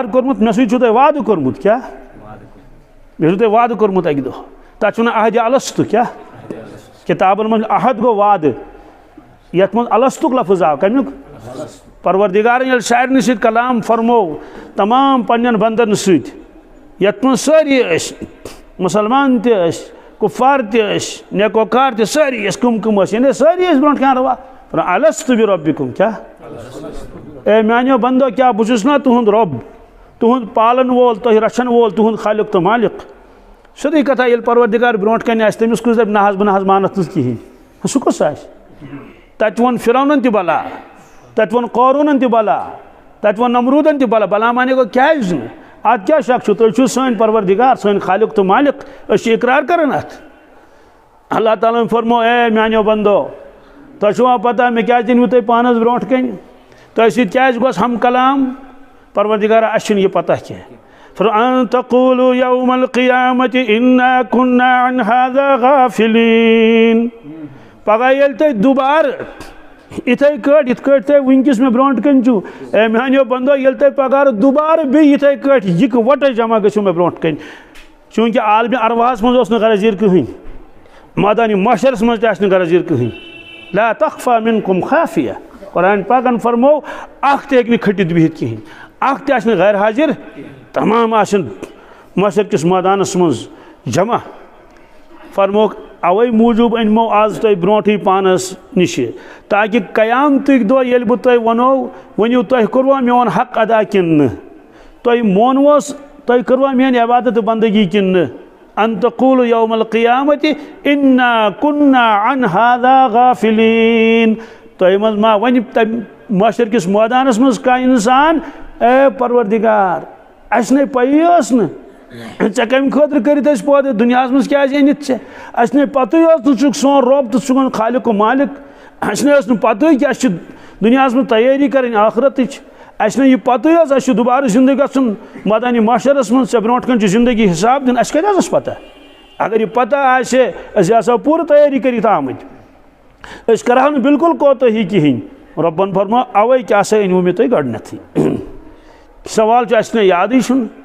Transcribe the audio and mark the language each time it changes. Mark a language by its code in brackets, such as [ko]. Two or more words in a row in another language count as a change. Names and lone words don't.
[ks] کورمت مے سۭتۍ چھو تہ وعدٕ کورمت کیا مے چھو تہ وعدٕ کورمت اک دو تتھ چھُ عہد الستو کیا کتابن من عہد گو وعدٕ یتھ من الستُک لفظ آو کمیُک پروردگارن ییٚلہِ سارنٕے سۭتۍ کلام فرمو تمام پننٮ۪ن بندن سۭتۍ یتھ من سٲری ٲسۍ مسلمان تہِ ٲسۍ کفار تہِ ٲسۍ نیکوکار تہِ سٲری ٲسۍ کم ٲسۍ یعنی سٲری ٲسۍ برونٛٹھ کینٛہہ روا [ar] الستُ بربکم [ks] کیا اے میانیو بندو کیا بہٕ چھُس نا تُہُنٛد رۄب تُہُنٛد پالن وول تۄہہِ رچھن وول تُہُنٛد خالق تہٕ مالک سیٚودُے کتھا ییٚلہِ پروردگار برونٛٹھ کنہِ آسہِ تٔمِس کُس دپہِ نہ حظ بہٕ نہ حظ مانتھ نہٕ کِہیٖنۍ سُہ کُس آسہِ تتہِ ووٚن فرعونن تہِ بلا تتہِ ووٚن قارونن تہِ بلا تتہِ ووٚن نمروٗدن تہِ بلا بلا مانے گوٚو کیازِ نہٕ اتھ کیا شک چھُ تُہۍ چھِو سٲنۍ پروردگار سٲنۍ خالق تہٕ مالک أسۍ چھِ اقرار کران اتھ اللہ تعالیٰ ہن فرمو اے میانیو بندو تۄہہِ چھُوا پتہ مےٚ کیازِ أنوٕ تُہۍ پانس برونٛٹھ کنہِ تۄہہِ سۭتۍ کیازِ گوٚژھ ہم کلام پروردگارا اَسہِ چھُنہٕ یہِ پتہ کینٛہہ [ar] فَأَن تَقُولُوا يَوْمَ الْقِيَامَةِ إِنَّا كُنَّا عَنْ هَذَا غَافِلِينَ [ks] پگہہ ییٚلہِ تُہۍ دُبارٕ یِتھَے کٲٹھۍ یِتھ کٲٹھۍ تۄہہِ وٕنکٮ۪س مےٚ برونٛٹھ کَنہِ چھُو اے میانیو بندو ییٚلہِ تۄہہِ پگہہ دُبارٕ بیٚیہِ یِتھَے کٲٹھۍ یِکہٕ وَٹے جمع گٔژھِو مےٚ برونٛٹھ کَنہِ چوٗنٛکہِ عالمہِ ارواہس منٛز اوس نہٕ غرضیٖر کٕہٕنۍ مٲدانہِ محشرس منٛز تہِ آسہِ نہٕ غرضیٖر کٕہٕنۍ [ar] لا تخفى منكم خافیہ [ks] قرآن پاکن فرمو اکھ تہِ ہیٚکہِ نہٕ کھٔٹِتھ بِہِتھ کِہیٖنۍ اکھ تہِ آسہِ نہٕ غیر حٲضِر تمام آسن محشر کِس مٲدانس منٛز جمع فرموکھ اوے موٗجوٗب أنمو آز تۄہہِ برونٛٹھٕے پانس نِشہِ تاکہِ قیامتٕکۍ دۄہ ییٚلہِ بہٕ تۄہہِ ونو ؤنِو تۄہہِ کوٚروا میون حق ادا کِنہٕ نہٕ تۄہہِ مونوس تۄہہِ کٔروا میٲنۍ عبادت تہٕ بندگی کِنہٕ نہٕ [ar] ان تقولوا یوم القیامتِ انا كنا عن هذا غافلین [ks] تۄہہِ منٛز ما وَنہِ تمہِ محشر کِس مٲدانس منٛز کانٛہہ اِنسان اے پروردگار اَسہِ نے پَیی ٲس نہٕ ژےٚ کَمہِ خٲطرٕ کٔرِتھ أسۍ پٲدٕ دُنیاہس منٛز کیازِ أنِتھ ژےٚ اَسہِ نے پَتہٕے ٲس نہٕ ژٕ چھُکھ سون رۄب تہٕ ژٕ چھُکھ خالق و مالک اَسہِ نے ٲس نہٕ پَتہٕے کہِ اَسہِ چھِ دُنیاہس منٛز تیٲری کَرٕنۍ ٲخرتٕچ اَسہِ نے یہِ پَتہٕے ٲس اَسہِ چھُ دُبارٕ زندٕ گژھُن مٲدانہِ محشرس منٛز ژےٚ برونٛٹھ کَنۍ چھِ زندگی حِساب دیُن اَسہِ کَتہِ حظ ٲس پَتہ اگر یہِ پَتہ آسہِ أسۍ آسہو پوٗرٕ تیٲری کٔرِتھ آمٕتۍ أسۍ کَرہو نہٕ بِلکُل کوتٲہی کِہیٖنۍ رۄبن فرمو اَوَے کیٛاہ سا أنوٕ مےٚ تۄہہِ گۄڈنٮ۪تھٕے سوال چھُ اَسہِ چھُنہ یادٕے چھُنہٕ